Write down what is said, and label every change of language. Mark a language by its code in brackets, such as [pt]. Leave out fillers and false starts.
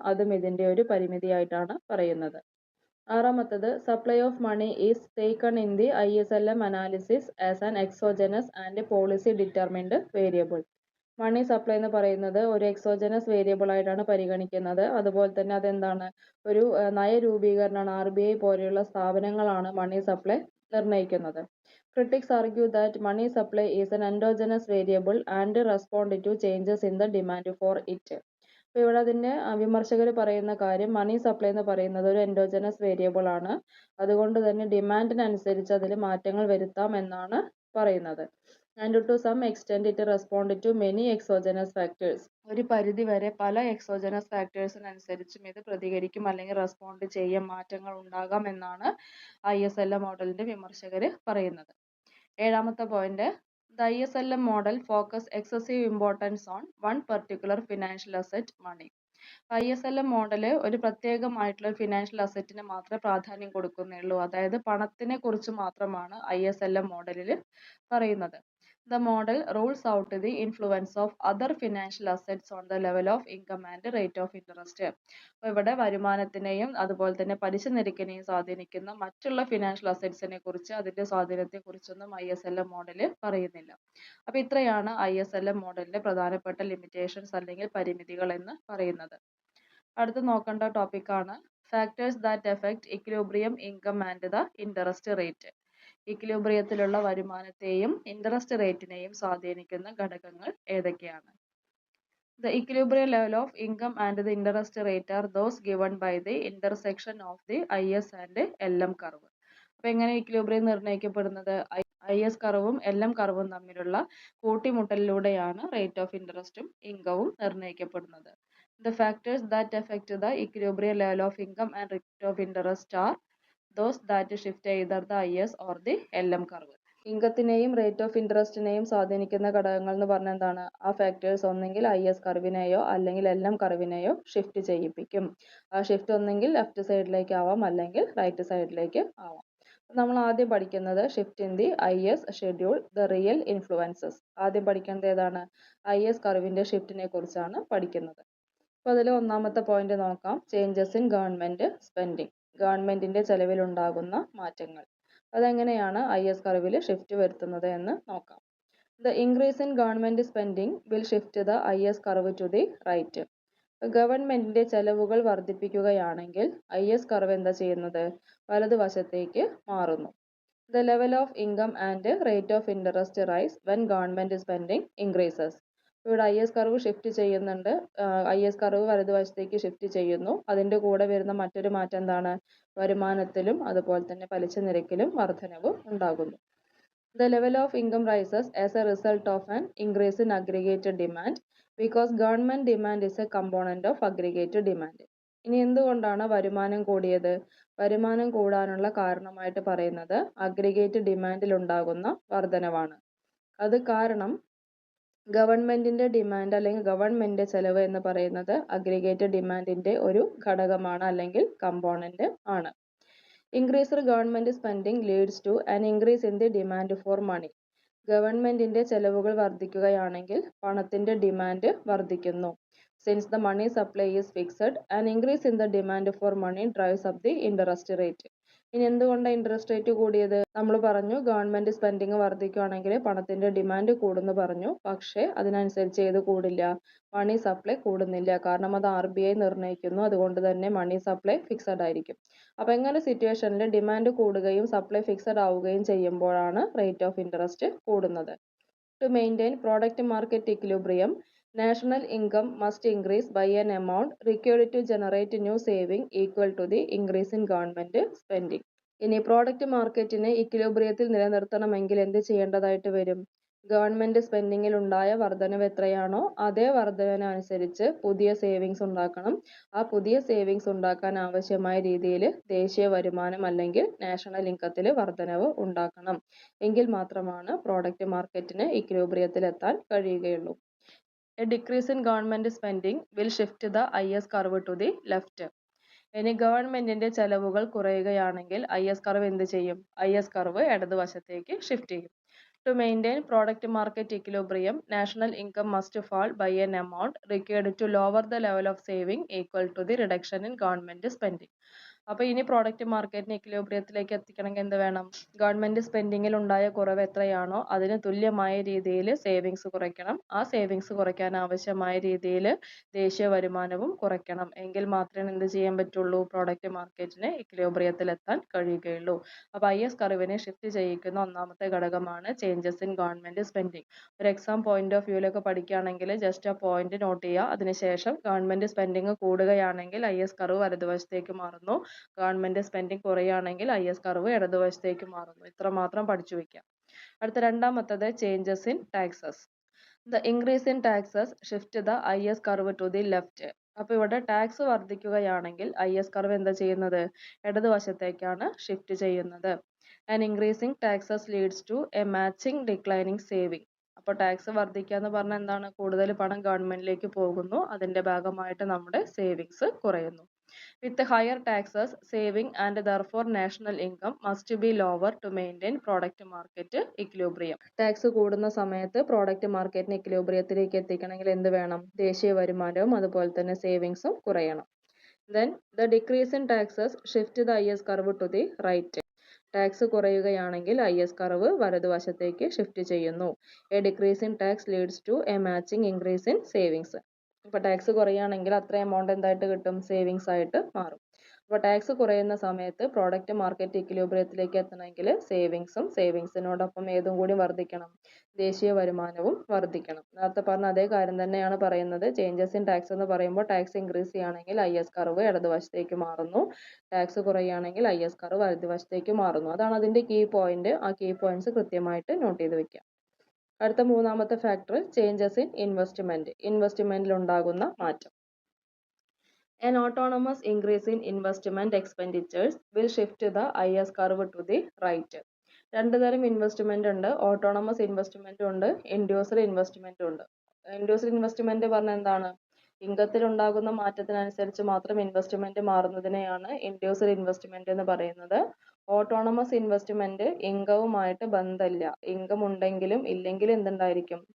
[ml] അതും ഇതിന്റെ ഒരു പരിമിതിയായിട്ടാണ് പറയുന്നത്. ആറാമത്തത് [en] Supply of money is taken in the ISLM analysis as an exogenous and policy determined variable. [ml] Money supply എന്ന് പറയുന്നത് ഒരു എക്സോജനസ് വേരിയബിൾ ആയിട്ടാണ് പരിഗണിക്കുന്നത്. അതുപോലെ തന്നെ അതെന്താണ്? ഒരു നയരൂപീകരണമാണ്. RBI പോലെയുള്ള സ്ഥാപനങ്ങളാണ് മണി സപ്ലൈ നിർണ്ണയിക്കുന്നത്. [en] Critics argue that money supply is an endogenous variable and respond to changes in the demand for it. [ml] അപ്പോൾ ഇവിടെ അതിന്റെ വിമർശകർ പറയുന്ന കാര്യം മണി സപ്ലൈ എന്ന് പറയുന്നത് ഒരു എൻഡോജനസ് വേരിയബിൾ ആണ്. അതുകൊണ്ട് തന്നെ ഡിമാൻഡിനനുസരിച്ച് അതിൽ മാറ്റങ്ങൾ വരുത്താം എന്നാണ് പറയുന്നത്. [en] And to some extend it respond to many exogenous factors. [ml] ഒരു പരിധി വരെ പല എക്സോജനസ് ഫാക്ടേഴ്സിനനുസരിച്ചും ഇത് പ്രതികരിക്കും അല്ലെങ്കിൽ റെസ്പോണ്ട് ചെയ്യാൻ മാറ്റങ്ങൾ ഉണ്ടാകാം എന്നാണ് ISLM മോഡലിന്റെ വിമർശകർ പറയുന്നത്. ഏഴാമത്തെ point [en] The ISLM model focus excessive importance on one particular financial asset, money. [ml] ISLM model ഒരു പ്രത്യേകമായിട്ടുള്ള ഫിനാൻഷ്യൽ അസറ്റിന് മാത്രമേ പ്രാധാന്യം കൊടുക്കുന്നുള്ളൂ. അതായത് പണത്തിനെ കുറിച്ച് മാത്രമാണ് ISLM മോഡലിൽ പറയുന്നത്. [en] The model rules out the influence of other financial assets on the level of income and rate of interest. [ml] അപ്പോൾ ഇവിടെ വരുമാനത്തിനെയും അതുപോലെ തന്നെ പലിശ നിരക്കിനെയും സ്വാധീനിക്കുന്ന മറ്റുള്ള ഫിനാൻഷ്യൽ അസറ്റ്സിനെ കുറിച്ച്, അതിന്റെ സ്വാധീനത്തെ കുറിച്ചൊന്നും ISLM മോഡൽ പറയുന്നില്ല. അപ്പോൾ ഇത്രയാണ് ISLM മോഡലിന്റെ പ്രധാനപ്പെട്ട ലിമിറ്റേഷൻസ് അല്ലെങ്കിൽ പരിമിതികൾ എന്ന് പറയുന്നത്. അടുത്ത് നോക്കേണ്ട ടോപ്പിക്കാണ് [en] Factors that effect equilibrium, income and the interest rate. [ml] ഇക്വിലിബ്രിയത്തിലുള്ള വരുമാനത്തെയും interest റേറ്റിനെയും സ്വാധീനിക്കുന്ന ഘടകങ്ങൾ ഏതൊക്കെയാണ്? [en] The equilibrium level of income and the interest rate are those given by the intersection of the IS and LM curve. [ml] അപ്പോൾ എങ്ങനെ equilibrium നിർണ്ണയിക്കപ്പെടുന്നത്? IS കർവും LM കർവും തമ്മിലുള്ള കൂട്ടിമുട്ടലിലൂടെയാണ് rate of ഇൻട്രസ്റ്റും ഇൻകവും നിർണ്ണയിക്കപ്പെടുന്നത്. [en] The factors that affect the equilibrium level of income and rate of interest are those that shift either the IS or the LM curve. [ml] ഇൻകത്തിനെയും rate of ഇൻട്രസ്റ്റിനെയും സ്വാധീനിക്കുന്ന ഘടകങ്ങൾ എന്ന് പറഞ്ഞാൽ എന്താണ്? ആ factors ഒന്നെങ്കിൽ IS കർവിനെയോ അല്ലെങ്കിൽ LM കർവിനെയോ shift ചെയ്യിപ്പിക്കും. ആ ഷിഫ്റ്റ് ഒന്നെങ്കിൽ ലെഫ്റ്റ് സൈഡിലേക്ക് ആവാം അല്ലെങ്കിൽ റൈറ്റ് സൈഡിലേക്ക് ആവാം. നമ്മൾ ആദ്യം പഠിക്കുന്നത് [en] Shift in the IS schedule, the real influences. [ml] ആദ്യം പഠിക്കുന്നത് ഏതാണ്? IS കർവിന്റെ ഷിഫ്റ്റിനെ കുറിച്ചാണ് പഠിക്കുന്നത്. അപ്പോൾ അതിൽ ഒന്നാമത്തെ പോയിന്റ് നോക്കാം, [en] Changes in government spending. [ml] ഗവൺമെന്റിന്റെ ചെലവിൽ ഉണ്ടാകുന്ന മാറ്റങ്ങൾ. അതെങ്ങനെയാണ് IS കർവിൽ ഷിഫ്റ്റ് വരുത്തുന്നത് എന്ന് നോക്കാം. [en] The increase in government spending will shift the IS curve to the right. [ml] ഗവൺമെന്റിന്റെ ചെലവുകൾ വർദ്ധിപ്പിക്കുകയാണെങ്കിൽ IS കർവ് എന്താ ചെയ്യുന്നത്? വലതുവശത്തേക്ക് മാറുന്നു. [en] The level of income and rate of interest rise when government spending increases. [ml] ഇവിടെ IS കർവ് ഷിഫ്റ്റ് ചെയ്യുന്നുണ്ട്. IS curve വലതുവശത്തേക്ക് ഷിഫ്റ്റ് ചെയ്യുന്നു. അതിന്റെ കൂടെ വരുന്ന മറ്റൊരു മാറ്റം എന്താണ്? വരുമാനത്തിലും അതുപോലെ തന്നെ പലിശ നിരക്കിലും വർധനവ് ഉണ്ടാകുന്നു. [en] The level of income rises as a result of an increase in aggregate demand because government demand is a component of aggregate demand. [ml] ഇനി എന്തുകൊണ്ടാണ് വരുമാനം കൂടിയത്? വരുമാനം കൂടാനുള്ള കാരണമായിട്ട് പറയുന്നത് അഗ്രിഗേറ്റ് ഡിമാൻഡിൽ ഉണ്ടാകുന്ന വർധനവാണ്. അത് കാരണം ഗവൺമെന്റിന്റെ ഡിമാൻഡ് അല്ലെങ്കിൽ ഗവൺമെന്റ് ചെലവ് എന്ന് പറയുന്നത് അഗ്രിഗേറ്റ് ഡിമാൻഡിന്റെ ഒരു ഘടകമാണ് അല്ലെങ്കിൽ കമ്പോണന്റ് ആണ്. [en] Increased government spending leads to an increase in the demand for money. [ml] ഗവൺമെന്റിന്റെ ചെലവുകൾ വർദ്ധിക്കുകയാണെങ്കിൽ പണത്തിന്റെ ഡിമാൻഡ് വർദ്ധിക്കുന്നു. [en] Since the money supply is fixed, an increase in the demand for money drives up the interest rate. [ml] ഇനി എന്തുകൊണ്ടാണ് interest rate കൂടിയത്? നമ്മൾ പറഞ്ഞു ഗവൺമെന്റ് സ്പെൻഡിങ് വർദ്ധിക്കുകയാണെങ്കിൽ പണത്തിന്റെ ഡിമാൻഡ് കൂടുന്നു പറഞ്ഞു. പക്ഷേ അതിനനുസരിച്ച് ഏത് കൂടില്ല? Money supply കൂടുന്നില്ല. കാരണം അത് RBI നിർണ്ണയിക്കുന്നു. അതുകൊണ്ട് തന്നെ മണി സപ്ലൈ ഫിക്സഡ് ആയിരിക്കും. അപ്പോൾ എങ്ങനെ സിറ്റുവേഷനിൽ ഡിമാൻഡ് കൂടുകയും സപ്ലൈ ഫിക്സഡ് ആവുകയും ചെയ്യുമ്പോഴാണ് റേറ്റ് ഓഫ് ഇൻട്രസ്റ്റ് കൂടുന്നത്. [en] To maintain product market equilibrium, national income must increase by an amount required to generate new saving equal to the increase in government spending. [ml] ഇനി product മാർക്കറ്റിനെ ഇക്വിലിബ്രിയത്തിൽ നിലനിർത്തണമെങ്കിൽ എന്ത് ചെയ്യേണ്ടതായിട്ട് വരും? Government സ്പെൻഡിങ്ങിൽ ഉണ്ടായ വർധനവ് എത്രയാണോ അതേ വർധനവിനനുസരിച്ച് പുതിയ സേവിങ്സ് ഉണ്ടാക്കണം. ആ പുതിയ സേവിങ്സ് ഉണ്ടാക്കാൻ ആവശ്യമായ രീതിയിൽ ദേശീയ വരുമാനം അല്ലെങ്കിൽ നാഷണൽ ഇൻകത്തിൽ വർധനവ് ഉണ്ടാക്കണം. എങ്കിൽ മാത്രമാണ് പ്രോഡക്റ്റ് മാർക്കറ്റിന് ഇക്വിലിബ്രിയത്തിൽ എത്താൻ കഴിയുകയുള്ളൂ. [en] A decrease in government spending will shift the IS curve to the left. [ml] ഇനി ഗവൺമെന്റിന്റെ ചെലവുകൾ കുറയുകയാണെങ്കിൽ IS കർവ് എന്ത് ചെയ്യും? IS കർവ് ഇടതുവശത്തേക്ക് ഷിഫ്റ്റ് ചെയ്യും. [en] To maintain product market equilibrium, national income must fall by an amount required to lower the level of saving equal to the reduction in government spending. [ml] അപ്പോൾ ഇനി product മാർക്കറ്റിനെ ഇക്വിലിബ്രിയത്തിലേക്ക് എത്തിക്കണമെങ്കിൽ എന്ത് വേണം? Government സ്പെൻഡിങ്ങിൽ ഉണ്ടായ കുറവ് എത്രയാണോ അതിന് തുല്യമായ രീതിയിൽ സേവിങ്സ് കുറയ്ക്കണം. ആ സേവിങ്സ് കുറയ്ക്കാൻ ആവശ്യമായ രീതിയിൽ ദേശീയ വരുമാനവും കുറയ്ക്കണം. എങ്കിൽ മാത്രമേ എന്ത് ചെയ്യാൻ പറ്റുള്ളൂ? പ്രോഡക്റ്റ് മാർക്കറ്റിനെ ഇക്വിലിബ്രിയത്തിൽ എത്താൻ കഴിയുകയുള്ളൂ. അപ്പോൾ IS കർവിനെ ഷിഫ്റ്റ് ചെയ്യിക്കുന്ന ഒന്നാമത്തെ ഘടകമാണ് [en] Changes in government spending. [ml] ഒരു എക്സാം പോയിന്റ് ഓഫ് വ്യൂവിലൊക്കെ പഠിക്കുകയാണെങ്കിൽ ജസ്റ്റ് ആ പോയിന്റ് നോട്ട് ചെയ്യുക. അതിനുശേഷം ഗവൺമെന്റ് സ്പെൻഡിങ് കൂടുകയാണെങ്കിൽ IS കർവ് വലതുവശത്തേക്ക് മാറുന്നു. ഗവൺമെന്റ് സ്പെൻഡിങ് കുറയുകയാണെങ്കിൽ IS കർവ് ഇടതുവശത്തേക്ക് മാറുന്നു. ഇത്ര മാത്രം പഠിച്ചു വെക്കാം. അടുത്ത രണ്ടാമത്തത് [en] Changes in taxes. The increase in taxes shift the IS curve to the left. [ml] അപ്പോൾ ഇവിടെ ടാക്സ് വർദ്ധിക്കുകയാണെങ്കിൽ IS കർവ് എന്താ ചെയ്യുന്നത്? ഇടതുവശത്തേക്കാണ് ഷിഫ്റ്റ് ചെയ്യുന്നത്. [en] An increasing taxes leads to a matching declining saving. [ml] അപ്പോൾ ടാക്സ് വർദ്ധിക്കുക എന്ന് പറഞ്ഞാൽ എന്താണ്? കൂടുതൽ പണം ഗവൺമെന്റിലേക്ക് പോകുന്നു. അതിന്റെ ഭാഗമായിട്ട് നമ്മുടെ സേവിങ്സ് കുറയുന്നു. [en] With higher taxes, saving and therefore national income must be lower to maintain product market equilibrium. [ml] Tax കൂടുന്ന സമയത്ത് പ്രോഡക്റ്റ് മാർക്കറ്റിന് ഇക്വിലിബ്രിയത്തിലേക്ക് എത്തിക്കണമെങ്കിൽ എന്ത് വേണം? ദേശീയ വരുമാനവും അതുപോലെ തന്നെ സേവിങ്സും കുറയണം. [en] Then the decrease in taxes shift the IS curve to the right. [ml] Tax കുറയുകയാണെങ്കിൽ IS curve വലതുവശത്തേക്ക് ഷിഫ്റ്റ് ചെയ്യുന്നു. [en] A decrease in tax leads to a matching increase in savings. [ml] അപ്പോൾ ടാക്സ് കുറയുകയാണെങ്കിൽ അത്ര എമൗണ്ട് എന്തായിട്ട് കിട്ടും? സേവിങ്സ് ആയിട്ട് മാറും. അപ്പോൾ ടാക്സ് കുറയുന്ന സമയത്ത് പ്രോഡക്റ്റ് മാർക്കറ്റ് ഇക്വിലിബ്രിയത്തിലേക്ക് എത്തണമെങ്കിൽ സേവിങ്സിനോടൊപ്പം ഏതും കൂടി വർദ്ധിക്കണം? ദേശീയ വരുമാനവും വർദ്ധിക്കണം. നേരത്തെ പറഞ്ഞ അതേ കാര്യം തന്നെയാണ് പറയുന്നത്. ചേഞ്ചസ് ഇൻ ടാക്സ് എന്ന് പറയുമ്പോൾ ടാക്സ് ഇൻക്രീസ് ചെയ്യുകയാണെങ്കിൽ IS കർവ് ഇടതുവശത്തേക്ക് മാറുന്നു. ടാക്സ് കുറയുകയാണെങ്കിൽ IS കർവ് വലതുവശത്തേക്ക് മാറുന്നു. അതാണ് അതിന്റെ കീ പോയിന്റ്. ആ കീ പോയിന്റ്സ് കൃത്യമായിട്ട് നോട്ട് ചെയ്ത് വെക്കാം. അടുത്ത മൂന്നാമത്തെ ഫാക്ടർ [en] Changes in investment. [ml] ഇൻവെസ്റ്റ്മെന്റിൽ ഉണ്ടാകുന്ന മാറ്റം. [en] An autonomous increase in investment expenditures will shift the IS curve to the right. [ml] രണ്ട് തരം ഇൻവെസ്റ്റ്മെന്റ് ഉണ്ട്. ഓട്ടോണമസ് ഇൻവെസ്റ്റ്മെന്റ് ഉണ്ട്, ഇൻഡ്യൂസർ ഇൻവെസ്റ്റ്മെന്റ് ഉണ്ട്. ഇൻഡ്യൂസർ ഇൻവെസ്റ്റ്മെന്റ് പറഞ്ഞാൽ എന്താണ്? ഇൻകത്തിൽ ഉണ്ടാകുന്ന മാറ്റത്തിനനുസരിച്ച് മാത്രം ഇൻവെസ്റ്റ്മെന്റ് മാറുന്നതിനെയാണ് ഇൻഡ്യൂസർ ഇൻവെസ്റ്റ്മെന്റ് എന്ന് പറയുന്നത്. ഓട്ടോണമസ് ഇൻവെസ്റ്റ്മെന്റ് ഇൻകവുമായിട്ട് ബന്ധമില്ല. ഇൻകം ഉണ്ടെങ്കിലും ഇല്ലെങ്കിലും എന്തുണ്ടായിരിക്കും?